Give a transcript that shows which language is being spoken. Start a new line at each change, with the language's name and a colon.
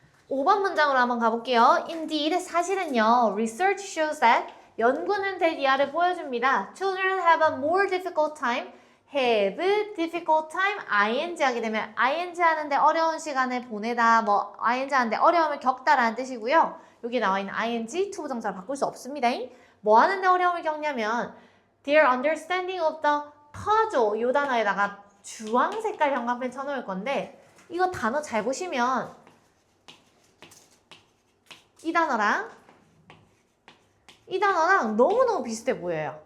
Korean: 5번 문장으로 한번 가볼게요. Indeed, 사실은요.
English: Research shows that
Korean: 연구는 대디아를 보여줍니다.
English: Children have a more difficult time. have difficult time.
Korean: ing 하게 되면 ing 하는데 어려운 시간을 보내다. 뭐 ing 하는데 어려움을 겪다라는 뜻이고요. 여기 나와 있는 ing 투부정사를 바꿀 수 없습니다. 뭐 하는데 어려움을 겪냐면
English: their understanding of the puzzle
Korean: 이 단어에다가 주황 색깔 형광펜 쳐놓을 건데 이거 단어 잘 보시면 이 단어랑 너무너무 비슷해 보여요.